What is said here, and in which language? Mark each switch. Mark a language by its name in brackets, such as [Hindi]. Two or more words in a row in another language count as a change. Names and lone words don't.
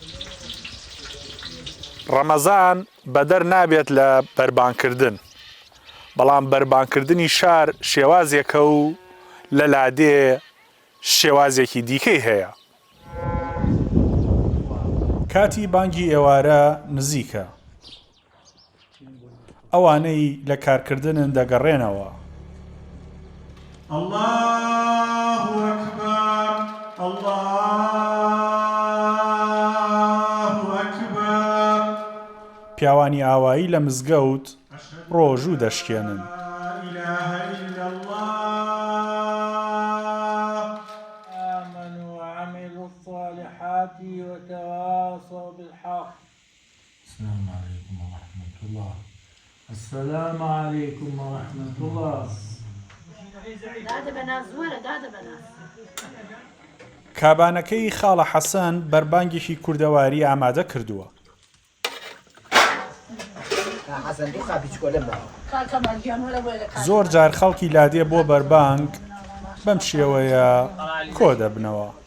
[Central Kurdish] ڕەمەزان بەدەر نابێت لە بەربانگکردن بەڵام بەربانگکردنی شار شێوازێکە و لە لادێ شێوازێکی دیکەی هەیە کاتی بانگی ئێوارە نزیکە ئەوانەی لە کارکردنن دەگەڕێنەوە [Arabic] الله أكبر الله أكبر [Central Kurdish] پیاوانی ئاوایی لە مزگەوت ڕۆژوو دەشکێنن [Arabic] آمنوا وعملوا الصالحات وتواصوا بالحق السلام عليكم ورحمة الله السلام عليكم ورحمة الله [Central Kurdish] کابانەکەی خاڵە حەسەن بەربانگێکی کوردەواری ئامادە کردووە زۆر جار خەڵکی لادێ بۆ بەربانگ بەم شێوەیە کۆ دەبنەوە